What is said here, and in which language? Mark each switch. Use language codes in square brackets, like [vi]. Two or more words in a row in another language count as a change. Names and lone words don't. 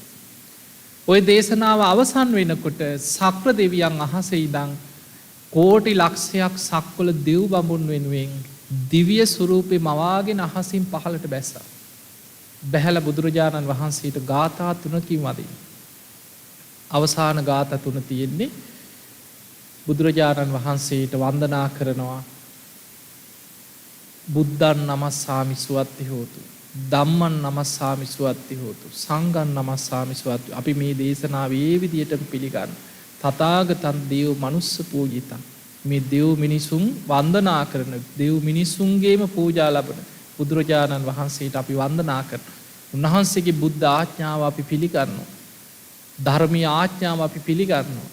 [si] ওই දේශනාව අවසන් වෙනකොට සක්‍ර දෙවියන් අහසේ ඉඳන් කෝටි ලක්ෂයක් සක්වල දෙව් බඹුන් වෙනුවෙන් දිව්‍ය ස්වරූපේ මවාගෙන අහසින් පහළට බැස්සා. බැහැලා බුදුරජාණන් වහන්සේට ගාථා 3කින් වදින. අවසාන ගාථා 3 තියෙන්නේ බුදුරජාණන් වහන්සේට වන්දනා කරනවා. [pi] බුද්ධන් නමස්සාමි සුවත්ති හෝතු, ධම්මන් නමස්සාමි සුවත්ති හෝතු, සංඝන් නමස්සාමි සුවත්ති. [si] අපි මේ දේශනාව මේ විදිහටම පිළිගන්න. [pi] තථාගතං දේව මනුස්ස පූජිතං. [si] මේ දෙව් මිනිසුන් වන්දනා කරන, දෙව් මිනිසුන්ගේම පූජා ලබන බුදුරජාණන් වහන්සේට අපි වන්දනා කරනවා. උන්වහන්සේගේ බුද්ධ ආඥාව අපි පිළිගන්නවා. ධර්මීය ආඥාව අපි පිළිගන්නවා.